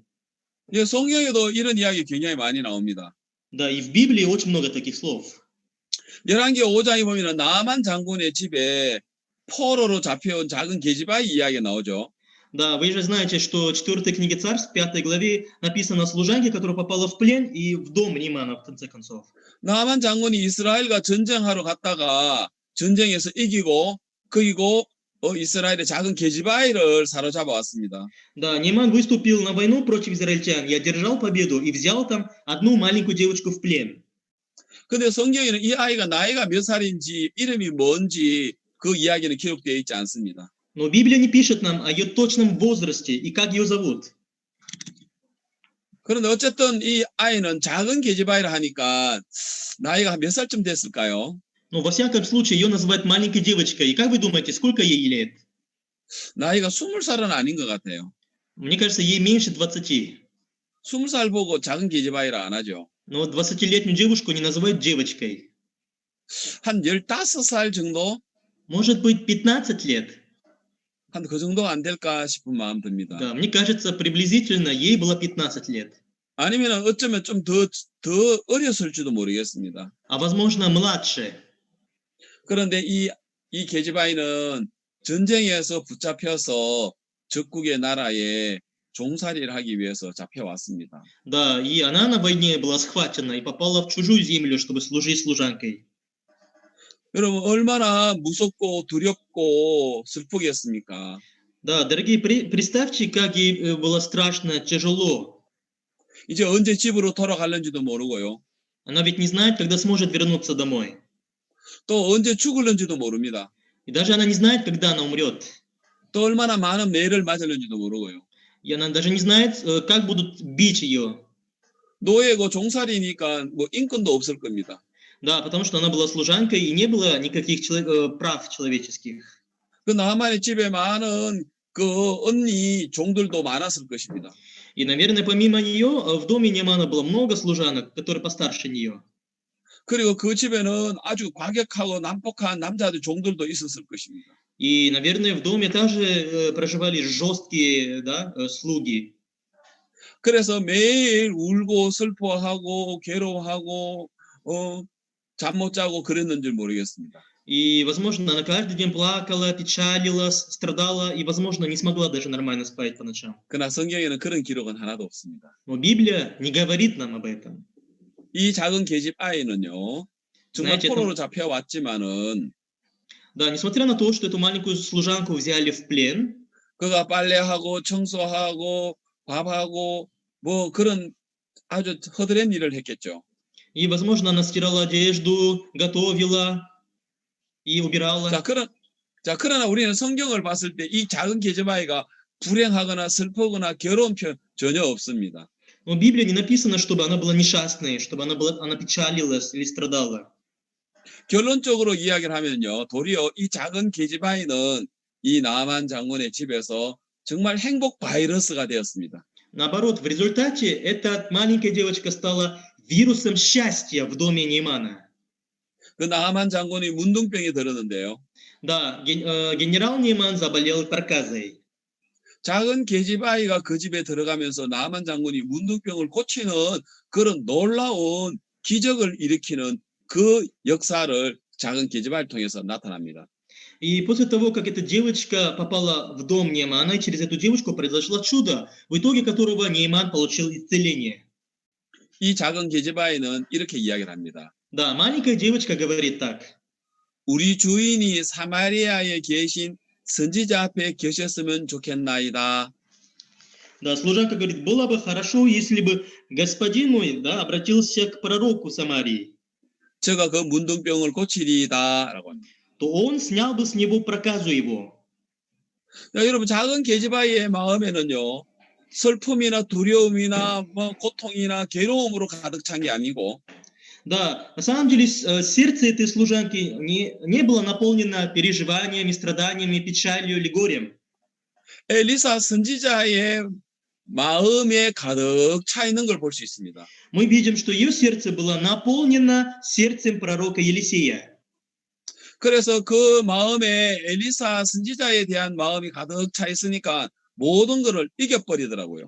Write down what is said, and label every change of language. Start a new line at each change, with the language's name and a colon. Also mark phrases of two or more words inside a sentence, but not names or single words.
Korean: 예, 성경에도 이런 이야기 굉장히 많이 나옵니다.
Russian: Да, и в Библии очень много таких слов.
Korean: 열왕기 5장에 보면 나만 장군의 집에 포로로 잡혀온 작은 계집아이 이야기가 나오죠.
Russian: Да, вы же знаете, что 4 книге Царств, в 5 главе написано о служанке, которая попала в плен и в дом Неймана, в конце концов.
Korean: 나만 장군이 이스라엘과 전쟁하러 갔다가 전쟁에서 이기고 그리고 이스라엘의 작은 계집아이를 사로잡아 왔습니다.
Russian: Да, Нейман выступил на войну против израильтян и одержал победу и взял там одну маленькую девочку в плен.
Korean: 근데 성경에는 이 아이가 나이가 몇 살인지 이름이 뭔지 그 이야기는 기록되어 있지 않습니다.
Russian: Но Библия не пишет нам о ее точном возрасте и как ее зовут.
Korean: 그런데 어쨌든 이 아이는 작은 계집아이라 하니까 나이가 몇 살쯤 됐을까요?
Russian: Но во всяком случае ее называют маленькой девочкой. И как вы думаете, сколько ей лет?
Korean: 나이가 20살은 아닌 것 같아요.
Russian: Мне кажется, ей меньше 20.
Korean: 20살 보고 작은 계집아이라 안 하죠.
Russian: Но 20-летнюю девушку не называют девочкой.
Korean: 한 15살 정도?
Russian: Может быть, 15 лет.
Korean: 한 그 정도 안 될까 싶은 마음 듭니다.
Russian: Да, мне кажется, приблизительно ей было 15 лет.
Korean: 아니면 어쩌면 좀 더 어렸을지도 모르겠습니다.
Russian: А возможно, младше.
Korean: 그런데 이 계집아이는 전쟁에서 붙잡혀서 적국의 나라에 종살이를 하기 위해서 잡혀왔습니다.
Russian: Да, и она на войне была схвачена и попала в чужую землю, чтобы служить служанкой.
Korean: 여러분 얼마나 무섭고 두렵고 슬프겠습니까?
Russian: Да, дорогие, представьте, как ей было страшно, тяжело.
Korean: 이제 언제 집으로 돌아갈는지도 모르고요.
Russian: Она ведь не знает, когда сможет вернуться домой.
Korean: 또 언제 죽을는지도 모릅니다.
Russian: И даже она не знает, когда она умрет.
Korean: 또 얼마나 많은 매를 맞을는지도 모르고요.
Russian: И она даже не знает, как будут бить ее.
Korean: 노예고 종살이니까 뭐 인권도 없을 겁니다.
Russian: Да, потому что она была служанкой и не было никаких прав человеческих.
Korean: 그 나만의 집에 많은 그 언니 종들도 많았을 것입니다.
Russian: И, наверное, помимо нее, в доме Неймана было много служанок, которые постарше нее.
Korean: 그리고 그 집에는 아주 과격하고 난폭한 남자들 종들도 있었을 것입니다.
Russian: И, наверное, в доме также проживали жесткие, да, слуги.
Korean: 그래서 매일 울고 슬퍼하고 괴로워하고 잠 못 자고 그랬는 줄 모르겠습니다.
Russian: И, возможно, она каждый день плакала, печалилась, страдала, и, возможно, не смогла даже нормально спать по ночам.
Korean: 그러나 성경에는 그런 기록은 하나도 없습니다.
Russian: Но Библия не говорит нам об этом.
Korean: 이 작은 계집 아이는요, 정말
Russian: Знаете,
Korean: 포로로 잡혀왔지만은
Russian: Да, несмотря на то, что эту маленькую служанку взяли в плен,
Korean: 그가 빨래하고 청소하고 밥하고 뭐 그런 아주 허드렛 일을 했겠죠.
Russian: и, возможно, она стирала одежду, готовила и убирала.
Korean: 그러나 우리는 성경을 봤을 때 이 작은 계집 아이가 불행하거나 슬프거나 괴로운 편 전혀 없습니다.
Russian: Но в Библии не написано, чтобы она была несчастной, чтобы она печалилась или страдала.
Korean: 결론적으로 이야기를 하면요, 도리어 이 작은 계집 아이는 이 나만 장군의 집에서 정말 행복 바이러스가 되었습니다.
Russian: Наоборот, в результате эта маленькая девочка стала вирусом счастья в доме Неймана.
Korean: 그 나만 장군이 문둥병이 들었는데요.
Russian: Да, генерал Нейман заболел проказой.
Korean: 작은 계집 아이가 그 집에 들어가면서 나만 장군이 문둥병을 고치는 그런 놀라운 기적을 일으키는 그 역사를 작은 계집 아이를 통해서 나타납니다.
Russian: И после того, как эта девочка попала в дом Неймана, и через эту девочку произошло чудо, в итоге которого Нейман получил исцеление.
Korean: 이 작은 계집 아이는 이렇게 이야기를 합니다.
Russian: Да, маленькая девочка говорит так.
Korean: 우리 주인이 사마리아에 계신 선지자 앞에 계셨으면 좋겠나이다.
Russian: Да, служанка говорит, было бы хорошо, если бы господин мой, да, обратился к пророку Самарии.
Korean: 제가 그 문둥병을 고치리이다라고 합니다.
Russian: То он снял бы с него проказу его.
Korean: 여러분 작은 계집 아이의 마음에는요, 슬픔이나 두려움이나 뭐 고통이나 괴로움으로 가득 찬 게 아니고
Russian: Да, на самом деле сердце этой служанки не было наполнено переживаниями, страданиями, печалью или горем.
Korean: 엘리사 선지자의 마음에 가득 차 있는 걸 볼 수 있습니다.
Russian: Мы видим, что ее сердце было наполнено сердцем пророка Елисея.
Korean: 그래서 그 마음에 엘리사 선지자에 대한 마음이 가득 차 있으니까 모든 것을 이겨버리더라고요.